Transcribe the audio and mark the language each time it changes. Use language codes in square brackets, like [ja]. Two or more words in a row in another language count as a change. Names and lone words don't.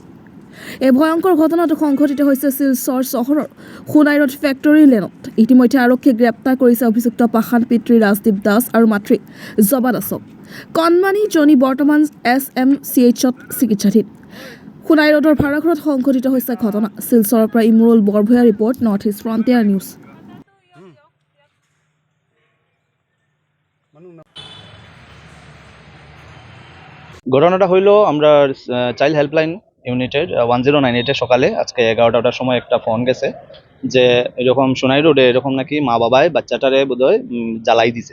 [as] এই ভয়ংকৰ ঘটনাটো সংঘটিত হৈছে শিলচৰ চহৰৰ সোণাইৰোড ফেক্টৰী লেনত। ইতিমধ্যে আৰক্ষীয়ে গ্ৰেপ্তাৰ কৰিছে অভিযুক্ত পাষাণ পিতৃ ৰাজদীপ দাস আৰু মাতৃ জবা দাসক। কণমানিজনী বৰ্তমান SMCHত চিকিৎসাধীন। সোণাইৰোডৰ ভাড়াঘৰত সংঘটিত হৈছে ঘটনা। শিলচৰৰ পৰা ইমৰুল বৰভূঞা ৰিপৰ্ট, নৰ্থ ইষ্ট ফ্ৰণ্টিয়াৰ নিউজ। [bn] ঘটনাটা হইল আমরা চাইল্ড হেল্পলাইন ইউনিটের 1098 সকালে আজকে 11টার সময় একটা ফোন গেছে যে এরকম সোনাই রোডে এরকম নাকি মা বাবায় বাচ্চাটারে বোধহয় জ্বালাই দিছে।